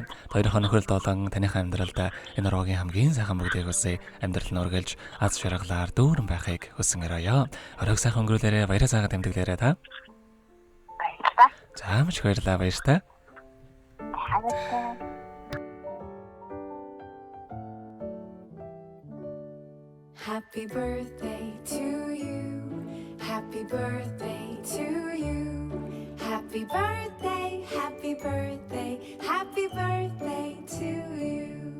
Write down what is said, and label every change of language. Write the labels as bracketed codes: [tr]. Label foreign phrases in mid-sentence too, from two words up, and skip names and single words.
[mn] Хоёрын нөхөрөлд болон таныхаа амьдралд энэ урлагийн хамгийн сайхан бүгдийг хүсье. Амьдрал нь үргэлж аз жаргалаар дүүрэн байхыг хүсэн өрөөё. Оройг сайхан өнгөрүүлээрэ, баяраа сайхан тэмдэглээрэ та. Баярлалаа. За маш их баярлалаа, баяртай. Баярлалаа. [en] Happy birthday to you. Happy birthday to you. Happy birthday, happy birthday, happy birthday to you.